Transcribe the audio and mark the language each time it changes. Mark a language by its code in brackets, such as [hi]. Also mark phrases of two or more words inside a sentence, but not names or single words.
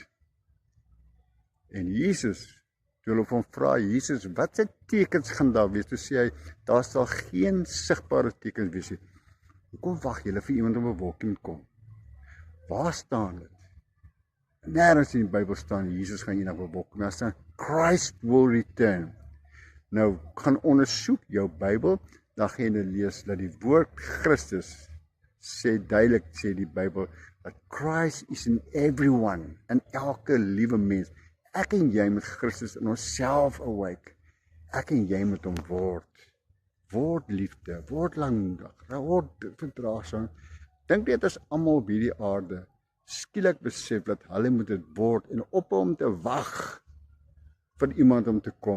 [af] En Jesus, toe hulle van vra, Jesus, wat se tekens gaan daar wees? Toe sê hy, daar sal geen sigbare tekens wees nie. Hoekom wag julle vir iemand om 'n wolkie te kom? Waar staan dit? Nêrens in die Bybel staan Jesus gaan eendag op 'n wolk kom. Daar staan [en] Christ will return. [af] Nou, gaan ondersoek jou Bybel, dan gaan jy lees dat die woord Christus sê duidelik, sê die Bybel, dat [en] Christ is in everyone, [af] in elke liewe mens. Ek en jy met Christus in onsself awake. Ek en jy met hom word liefde, word langmoedig, word verdraagsaam. Dink dit is almal op hierdie aarde skielik besef dat hulle moet dit word en ophou om te wag vir iemand om te kom.